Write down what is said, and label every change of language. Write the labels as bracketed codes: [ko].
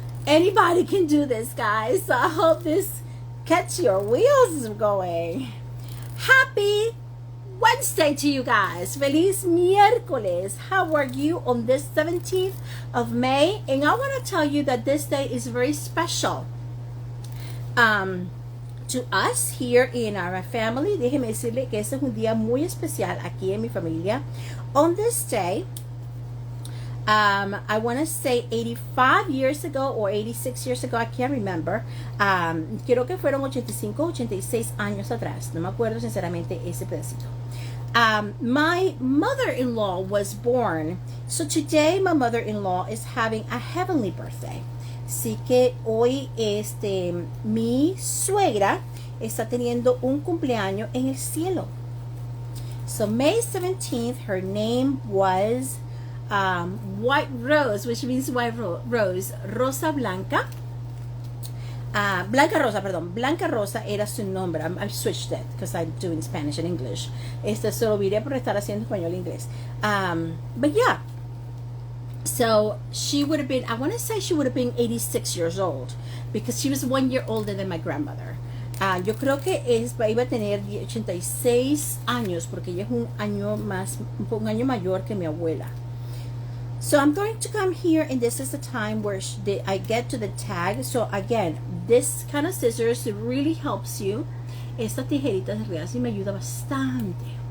[en] Anybody can do this, guys. So I hope this gets your wheels going. Happy Wednesday to you guys. [es] Feliz miércoles. [en] How are you on this 17th of May? And I want to tell you that this day is very special. To us here in our family. [es] Déjeme decirle que este es un día muy especial aquí en mi familia. [en] On this day, I want to say 85 years ago or 86 years ago, I can't remember. [es] Creo que fueron 85, 86 años atrás. No me acuerdo sinceramente ese pedacito. [en] My mother-in-law was born. So today my mother-in-law is having a heavenly birthday. [es] Así que hoy mi suegra está teniendo un cumpleaños en el cielo. [en] So May 17th, her name was White Rose, which means white rose. [es] Rosa Blanca. Blanca Rosa era su nombre. [en] I switched it because I'm doing Spanish and English. [es] Se lo viré por estar haciendo español e inglés. [en] But yeah. So she would have been, I want to say she would have been 86 years old because she was 1 year older than my grandmother. [es] Yo creo que iba a tener 86 años porque ella es un año mayor que mi abuela. [en] So I'm going to come here, and this is the time where I get to the tag. So again, this kind of scissors really helps you. [es] Esta tijerita de realidad sí me ayuda bastante.